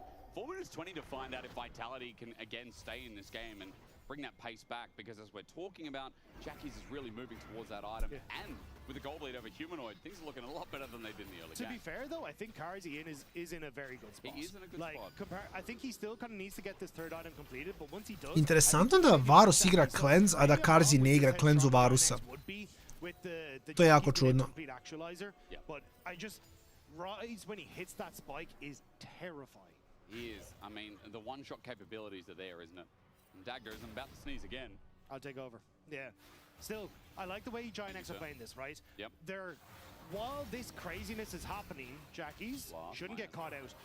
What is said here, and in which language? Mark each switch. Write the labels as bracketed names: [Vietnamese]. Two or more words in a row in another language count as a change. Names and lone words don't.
[English] 4 minutes 20 to find out if Vitality can again stay in this game and bring that pace back, because as we're talking about, Jackie's is really moving towards that item, and with the gold lead over Humanoid, things are looking a lot better than they did in the early game. To be fair though, I think Carzy is in a very good spot. He is in a good spot. I think he still kind of needs to get this third item completed, but once he does... [Serbian] Interesantno da Varus igra Cleanse, a da Carzy ne igra Cleanse u Varusa. To je jako čudno. [English] But I just... Rise when he hits that spike is terrifying. He is. I mean, the one-shot capabilities are there, isn't it? And Daggers, I'm about to sneeze again. I'll take over. Yeah. Still, I like the way Giant X are playing this, right? Yep. While this craziness is happening, Jackies shouldn't get caught out.